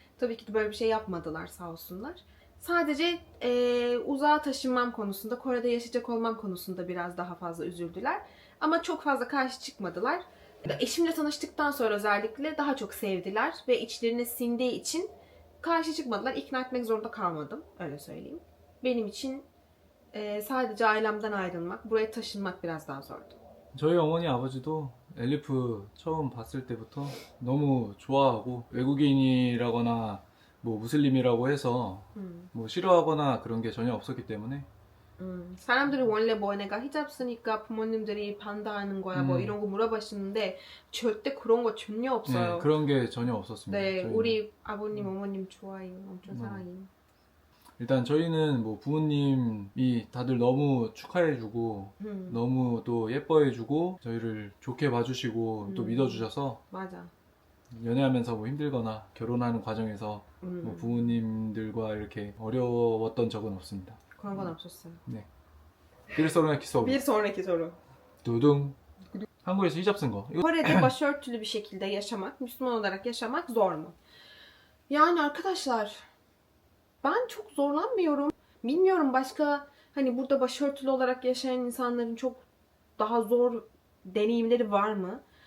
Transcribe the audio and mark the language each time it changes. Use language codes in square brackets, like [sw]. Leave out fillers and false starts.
[tr] Tabii ki de böyle bir şey yapmadılar sağ olsunlar. Sadece uzağa taşınmam konusunda, Kore'de yaşayacak olmam konusunda biraz daha fazla üzüldüler. Ama çok fazla karşı çıkmadılar. Eşimle tanıştıktan sonra özellikle daha çok sevdiler ve içlerine sindiği için karşı çıkmadılar. İkna etmek zorunda kalmadım. Öyle söyleyeyim. Benim için sadece ailemden ayrılmak, buraya taşınmak biraz daha zordu. [ko] 저희 어머니 아버지도 엘리프 처음 봤을 때부터 너무 좋아하고 외국인이라거나 뭐 무슬림이라고 해서 뭐 싫어하거나 그런 게 전혀 없었기 때문에 사람들이 원래 뭐 내가 히잡 쓰니까 부모님들이 반대하는 거야 뭐 이런 거 물어보시는데 절대 그런 거 전혀 없어요. 네, 그런 게 전혀 없었습니다. 네, 저희는. 우리 아버님, 어머님 좋아해요. 엄청 사랑해요. 일단 저희는 뭐 부모님이 다들 너무 축하해주고 너무 또 예뻐해주고 저희를 좋게 봐주시고 또 믿어주셔서 맞아. 연애하면서 뭐 힘들거나 결혼하는 과정에서 뭐 부모님들과 이렇게 어려웠던 적은 없습니다. 그런 건 없었어요. [tr] 네. Bir sonraki soru. Bir sonraki soru. [ko] 두둥. 한국에서 히잡 쓴 거. 이거 [tr] Kore'de başörtülü bir şekilde yaşamak, Müslüman olarak yaşamak zor mu? Yani arkadaşlar, ben çok zorlanmıyorum. Bilmiyorum başka hani burada başörtülü olarak yaşayan insanların çok daha zor deneyimleri var mı?